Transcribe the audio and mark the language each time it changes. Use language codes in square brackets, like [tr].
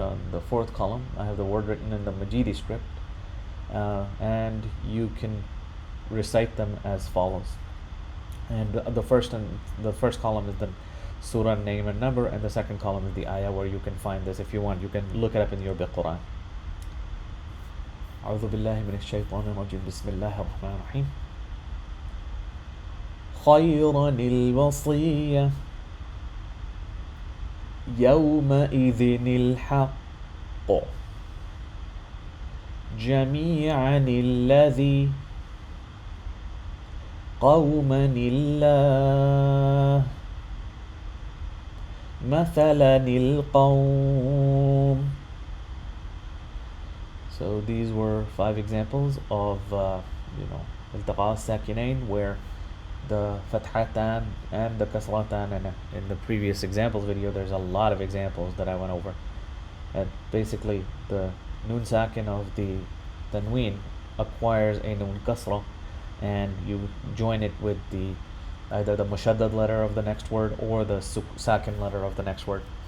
[en] On the fourth column I have the word written in the Majidi script, and you can recite them as follows. And the first column is the surah name and number, and the second column is the ayah where you can find this. If you want, you can look it up in your Quran. [ar] أعوذ بالله من الشيطان الرجيم بسم الله الرحمن الرحيم خيرا الوصية يومئذ الحق جميعا الذي قوما الله مثلا القوم. [en] So these were 5 examples of iltiqa as-sakinain, where the fathatan and the kasratan, and in the previous examples video there's a lot of examples that I went over. And basically the noon sakin of the tanween acquires a noon kasra, and you join it with either the mushaddad letter of the next word or the sakin letter of the next word.